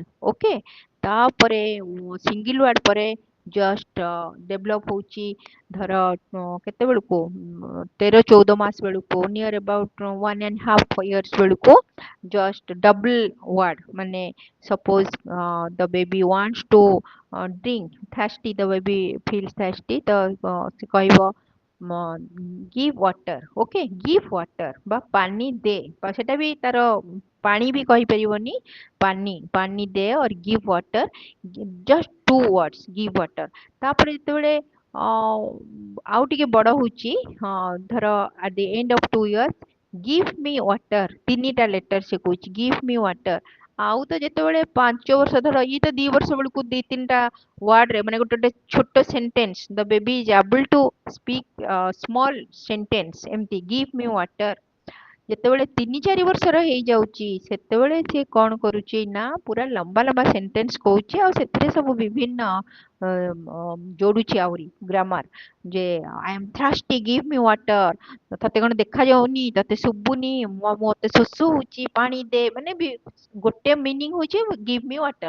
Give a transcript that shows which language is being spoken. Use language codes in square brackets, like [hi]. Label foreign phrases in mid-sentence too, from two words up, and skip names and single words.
[or] ଓକେ, ତାପରେ [en] single word [or] ପରେ [en] just develop [or] ହଉଛି ଧର କେତେବେଳକୁ 13-14 ମାସ ବେଳକୁ, [en] near about 1.5 years ବେଳକୁ just double word, ମାନେ ସପୋଜ the baby wants to drink, thirsty, the baby feels thirsty, [or] ତ ସେ କହିବ [en] give water, okay, give water [or] ବା [hi] पानी दे, [or] ସେଟା ବି ତାର ପାଣି ବି କହିପାରିବନି, [hi] पानी पानी दे [en] or give water, just 2 words, give water। [or] ତାପରେ ଯେତେବେଳେ ଆଉ ଟିକେ ବଡ ହଉଛି, ଧର [en] at the end of 2 years, give me water, 3ଟା ଲେଟର [or] ସେ କହୁଛି [en] give me water। [or] ଆଉ ତ ଯେତେବେଳେ 5 ବର୍ଷ, ଧର ଇଏ ତ 2 ବର୍ଷ ବେଳକୁ 2-3ଟା ୱାର୍ଡ ରେ, ମାନେ ଗୋଟେ ଗୋଟେ ଛୋଟ ସେଣ୍ଟେନ୍ସ, [en] the baby is able to speak small sentence, ଏମିତି give me water। [or] ଯେତେବେଳେ 3-4 ବର୍ଷର ହେଇଯାଉଛି, ସେତେବେଳେ ସିଏ କଣ କରୁଛି ନା ପୁରା ଲମ୍ବା ଲମ୍ବା ସେଣ୍ଟେନ୍ସ କହୁଛି, ଆଉ ସେଥିରେ ସବୁ ବିଭିନ୍ନ ଯୋଡୁଛି ଆହୁରି ଗ୍ରାମାର, ଯେ [en] I am thirsty give me water, [or] ତତେ କଣ ଦେଖାଯାଉନି, ତତେ ଶୁଭୁନି, ମତେ ଶୋଷ ହଉଛି, ପାଣି ଦେ, ମାନେ ଗୋଟେ ମିନିଂ ହଉଛି [en] give me water.